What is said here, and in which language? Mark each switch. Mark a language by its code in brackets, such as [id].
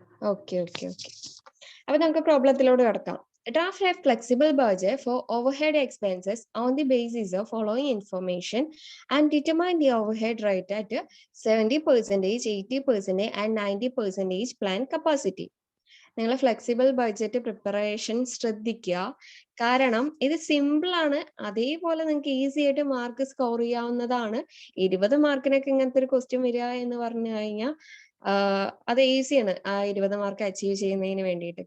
[ml] Okay, അപ്പൊ നമുക്ക് പ്രോബ്ലത്തിലോട്ട് കിടക്കാം. [en] Draft a flexible budget for overhead expenses on the basis of following information and determine the overhead rate at 70%, 80%, and 90% planned capacity. [ml] നിങ്ങൾ flexible budget preparation ശ്രദ്ധിക്കുക. കാരണം ഇത് simple ആണ്. അതേപോലെ നിങ്ങൾക്ക് ഈസി ആയിട്ട് മാർക്ക് സ്കോർ ചെയ്യാവുന്നതാണ്. 20 മാർക്കിനൊക്കെ ഇങ്ങനത്തെ ഒരു ക്വസ്റ്റ്യൻ വരിക എന്ന് പറഞ്ഞു കഴിഞ്ഞാൽ അത് ഈസിയാണ് ആ 20 മാർക്ക് അച്ചീവ് ചെയ്യുന്നതിന് വേണ്ടിയിട്ട്.